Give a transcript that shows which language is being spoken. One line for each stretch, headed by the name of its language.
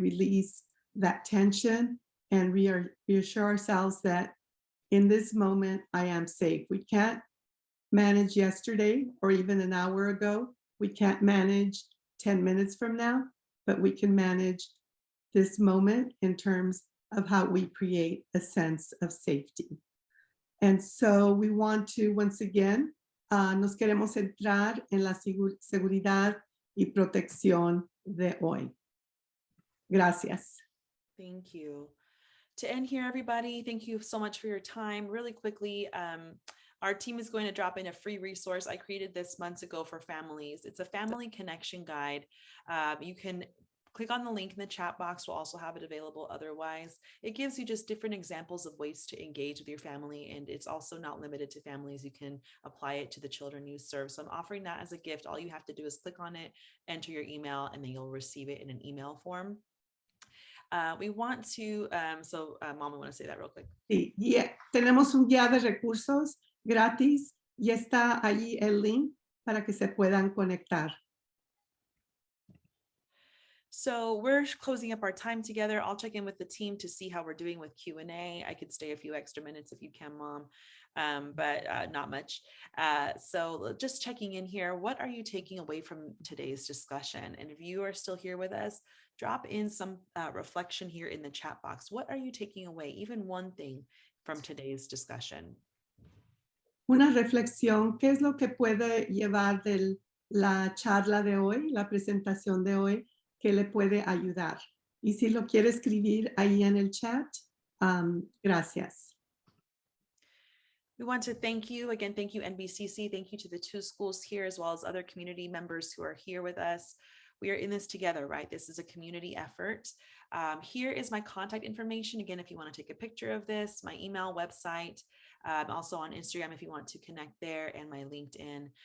English: Release that tension and reassure ourselves that in this moment, I am safe. We can't manage yesterday or even an hour ago. We can't manage 10 minutes from now, but we can manage this moment in terms of how we create a sense of safety. And so we want to, once again,
Spanish: nos queremos centrar en la seguridad y protección de hoy. Gracias.
English: Thank you. To end here, everybody, thank you so much for your time. Really quickly, our team is going to drop in a free resource. I created this months ago for families. It's a family connection guide. You can click on the link in the chat box. We'll also have it available otherwise. It gives you just different examples of ways to engage with your family. And it's also not limited to families. You can apply it to the children you serve. So I'm offering that as a gift. All you have to do is click on it, enter your email, and then you'll receive it in an email form. We want to, Mom, I want to say that real quick.
Spanish: Sí, tenemos un guía de recursos gratis y está allí el link para que se puedan conectar.
English: So we're closing up our time together. I'll check in with the team to see how we're doing with Q&A. I could stay a few extra minutes if you can, Mom, but not much. So just checking in here, what are you taking away from today's discussion? And if you are still here with us, drop in some reflection here in the chat box. What are you taking away? Even one thing from today's discussion.
Spanish: Una reflexión, ¿qué es lo que puede llevar de la charla de hoy, la presentación de hoy, que le puede ayudar? Y si lo quiere escribir ahí en el chat, gracias.
English: We want to thank you again. Thank you, NBCC. Thank you to the two schools here, as well as other community members who are here with us. We are in this together, right? This is a community effort. Here is my contact information. Again, if you want to take a picture of this, my email, website, also on Instagram if you want to connect there, and my LinkedIn.